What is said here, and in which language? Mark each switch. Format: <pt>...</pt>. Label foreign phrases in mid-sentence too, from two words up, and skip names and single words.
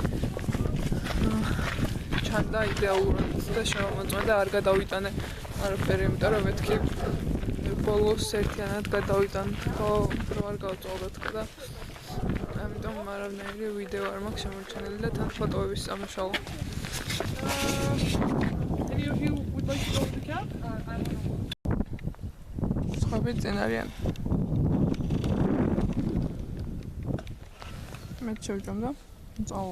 <ka>ჩანდა იდეალურად და შემოწმდა არ გადავიტანე არაფერი, იმიტომ რომ მეთქი ბოლოს ერთიანად გადავიტანე ხო რომ არ გავწვალდეთ და ამიტომ არავნაირი ვიდეო არ მაქვს შემორჩენილი და თან ფოტოების სამუშაო.</ka> <en>Any of you would like to go to the camp?</en> <ka>ნაყოფით წინ არიან. მე შევჭამ და წავალ.</ka>